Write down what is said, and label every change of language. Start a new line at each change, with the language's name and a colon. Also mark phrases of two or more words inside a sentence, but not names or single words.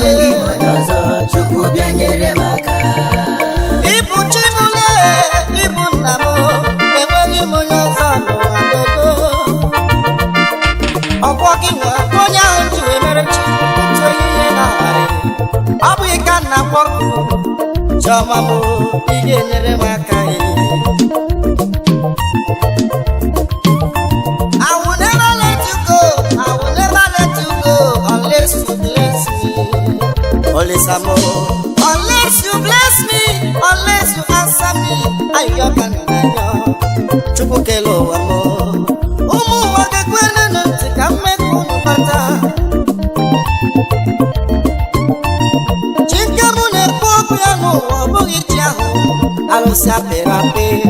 Igbo: enweghị mmadụ ọzọ, Chukwu bịa nyere m aka. Ị bụ chi m, lee, ị bụ nna m, enweghị m onye ọzọ n'ụwa, dodo. Ọkwọ gị nwe onye ahụ ji wee mere chi, otu ehihie na abalị. Ọ bụ ị ka nna kpọrọ. Chioma m, ị ga-enyere m aka, eh.
English: I will never let you go. I will never let you go unless you bless me.
Igbo: Olisa m,
English: unless you bless me, unless you answer me, I
Igbo: Chukwu kere ụwa m. Ụmụ ụwa ga-ekwere nụ ntị ka m mee ka unu mata. Chi nke mụ na-ekwu okwu ya n'ụwa, ọ bụghị chi ahụ, arụsị apịrị apị.